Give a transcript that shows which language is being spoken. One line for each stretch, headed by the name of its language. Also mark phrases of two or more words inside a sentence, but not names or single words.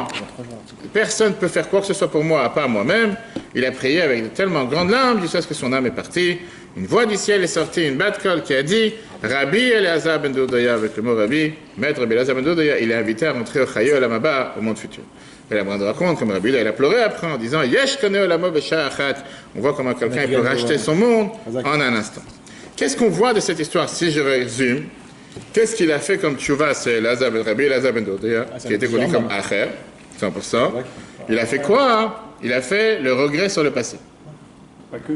French: Personne ne peut faire quoi que ce soit pour moi, à part moi-même. Il a prié avec de tellement grandes larmes jusqu'à ce que son âme est partie. Une voix du ciel est sortie, une
Hebrew: בת קול
French: qui a dit Rabbi Elazar ben Doudaya, avec le mot Rabbi, maître Rabbi Elazar ben Doudaya, il est invité à rentrer au
Hebrew: חיי עולם הבא,
French: au monde futur. Et la Brande raconte, comme Rabbi, il a pleuré après en disant
Hebrew: יש קונה עולמו בשעה אחת.
French: On voit comment quelqu'un peut racheter son monde en un instant. Qu'est-ce qu'on voit de cette histoire? Si je résume, qu'est-ce qu'il a fait comme tchouva? C'est Rabbi Elazar ben Doudaya, qui était connu comme Acher, 100%. Il a fait quoi? Il a fait le regret sur le passé. Pas que.